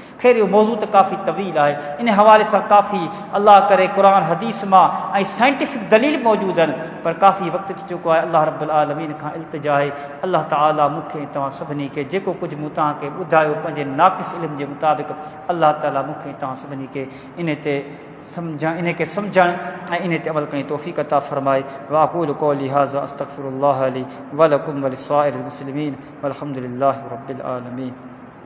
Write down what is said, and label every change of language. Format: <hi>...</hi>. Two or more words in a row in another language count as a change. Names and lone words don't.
<sd>ख़ैर इहो मौज़ू त काफ़ी तवील आहे, इन हवाले सां काफ़ी अल्लाह करे क़ुर हदीस मां ऐं साइंटिफिक दलील मौजूदु आहिनि, पर काफ़ी वक़्तु थी चुको आहे।</sd> <ar>الله رب العالمين</ar> <sd>खां इल्तिजा आहे, अल्लाह ताला मूंखे तव्हां सभिनी खे जेको कुझु मूं तव्हांखे ॿुधायो पंहिंजे नाक़िस इल्म जे मुताबिक़, अल्लाह ताला मूंखे तव्हां सभिनी खे इन ते इन खे सम्झण ऐं इन ते अमल करण जी तौफ़ीक़ अता फ़रमाए।</sd> <ar>وأقول قولي هذا أستغفر الله لي ولكم ولسائر المسلمين والحمد لله رب العالمين.</ar>